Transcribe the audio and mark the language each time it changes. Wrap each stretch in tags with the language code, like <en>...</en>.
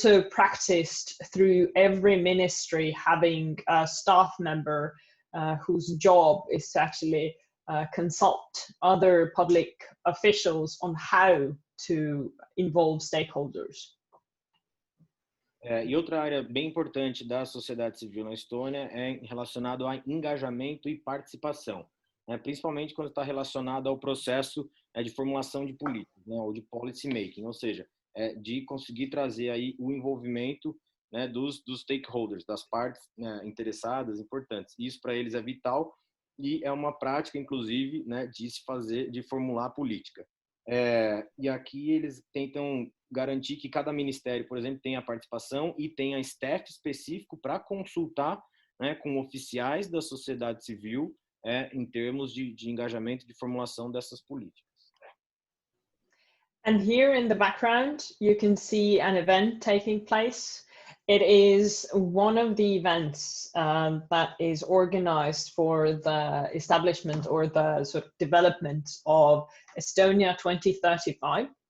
<en>practiced through every ministry having a staff member whose job is to actually consult other public officials on how to involve stakeholders.</en> <pt>E outra área bem importante da sociedade civil na Estônia é relacionado a engajamento e participação, né? Principalmente quando está relacionado ao processo de formulação de políticas, né? Ou de policy making, ou seja, de conseguir trazer aí o envolvimento, né, dos stakeholders, das partes, né, interessadas, importantes. Isso para eles é vital e é uma prática, inclusive, né, de formular política. E aqui eles tentam garantir que cada ministério, por exemplo, tenha participação e tenha staff específico para consultar, né, com oficiais da sociedade civil em termos de engajamento, de formulação dessas políticas.</pt> <en>And here in the background, you can see an event taking place. It is one of the events that is organized for the establishment or the sort of development of Estonia 2035.</en>